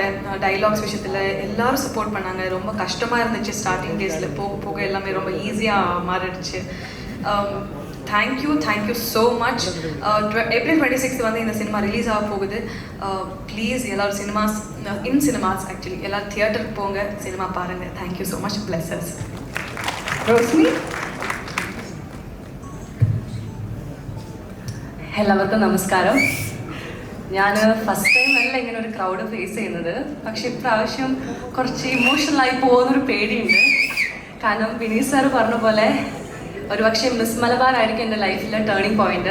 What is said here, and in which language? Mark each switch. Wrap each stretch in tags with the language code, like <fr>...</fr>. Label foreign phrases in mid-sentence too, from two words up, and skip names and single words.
<ta>டைலாக்ஸ் விஷயத்தில் எல்லாரும் சப்போர்ட் பண்ணாங்க. ரொம்ப கஷ்டமாக இருந்துச்சு</ta> <en>starting days.</en> <ta>போக போக எல்லாமே ரொம்ப ஈஸியாக மாறிடுச்சு.</ta> <en>Thank you so much.</en> <ta>ஏப்ரல் 26 வந்து இந்த சினிமா ரிலீஸ் ஆக போகுது. ப்ளீஸ் எல்லோரும்</ta> <en>cinemas actually</en> <ta>எல்லோரும் தியேட்டருக்கு போங்க, சினிமா பாருங்கள்.</ta> <en>Thank you so much. Blessings.</en> <ml>റോസ്മി. എല്ലാവർക്കും നമസ്കാരം. ഞാൻ</ml> <en>first time</en> <ml>അല്ല ഇങ്ങനെ ഒരു ക്രൗഡ് ഫേസ് ചെയ്യുന്നത്. പക്ഷെ ഇപ്രാവശ്യം കുറച്ച് ഇമോഷണലായി പോകുന്നൊരു പേടിയുണ്ട്. കാരണം വിനീത് സാറ് പറഞ്ഞ പോലെ ഒരുപക്ഷെ മിസ് മലബാർ ആയിരിക്കും എൻ്റെ ലൈഫിലെ</ml> <en>turning point.</en>